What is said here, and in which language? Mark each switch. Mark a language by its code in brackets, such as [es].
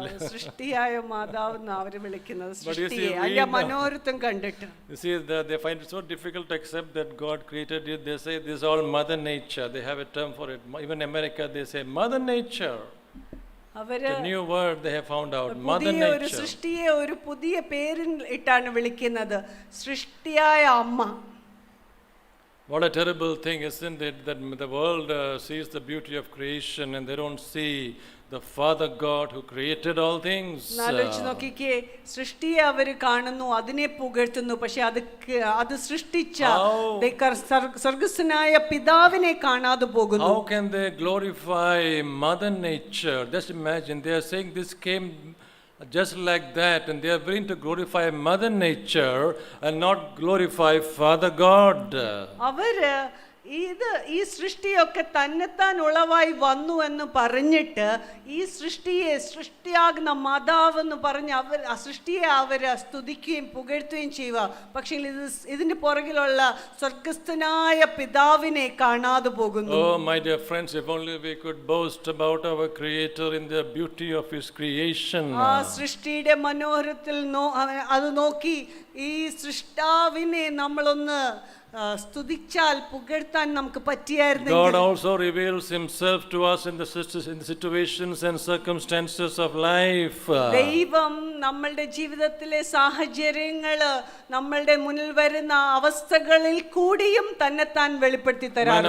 [ml] സൃഷ്ടിയായ മാതാവ് എന്ന് അവര് വിളിക്കുന്നത് സൃഷ്ടിയെ അതിന്റെ മനോഹരത്വം കണ്ടിട്ട്. [en] You see, they find it so difficult to accept that God created it. They say this is all Mother Nature. They have a term for it. Even America, they say Mother Nature. [ml] അവര് [en] the new word they have found out, Mother Nature. [ml] ഒരു സൃഷ്ടിയെ ഒരു പുതിയ പേരിൽ ഇട്ടാണ് വിളിക്കുന്നത്, സൃഷ്ടിയായ അമ്മ. [en] What a terrible thing, isn't it, that the world sees the beauty of creation and they don't see the Father God who created all things. [ml] നാലോചിച്ച് നോക്കിക്കേ, സൃഷ്ടിയെ അവർ കാണുന്നു, അതിനെ പുകഴ്ത്തുന്നു, പക്ഷെ അത് സൃഷ്ടിച്ച സ്വർഗ്ഗസ്ഥനായ പിതാവിനെ കാണാതെ പോകുന്നു. [en] How can they glorify Mother Nature? Just imagine, they are saying this came just like that, and they are willing to glorify Mother Nature and not glorify Father God. [ml] അവര് ഈ സൃഷ്ടിയൊക്കെ തന്നെത്താൻ ഉളവായി വന്നു എന്ന് പറഞ്ഞിട്ട് ഈ സൃഷ്ടിയെ സൃഷ്ടിയാകുന്ന മാതാവെന്ന് പറഞ്ഞ് അവർ ആ സൃഷ്ടിയെ അവര് സ്തുതിക്കുകയും പുകഴ്ത്തുകയും ചെയ്യുക. പക്ഷേ ഇതിന്റെ പുറകിലുള്ള സ്വർഗ്ഗസ്ഥനായ പിതാവിനെ കാണാതെ പോകുന്നു. [en] Oh my dear friends, if only we could boast about our Creator in the beauty of His creation. [ml] ആ സൃഷ്ടിയുടെ മനോഹരത്തിൽ അത് നോക്കി ഈ സൃഷ്ടാവിനെ നമ്മളൊന്ന് സ്തുതിച്ചാൽ പുകഴ്ത്താൻ നമുക്ക് പറ്റിയായിരുന്നു. [en] God also reveals himself to us in the situations and circumstances of life. [ml] ദൈവം നമ്മളുടെ ജീവിതത്തിലെ സാഹചര്യങ്ങള് നമ്മളുടെ മുന്നിൽ വരുന്ന അവസ്ഥകളിൽ കൂടിയും തന്നെത്താൻ വെളിപ്പെടുത്തി തരാറുണ്ട്.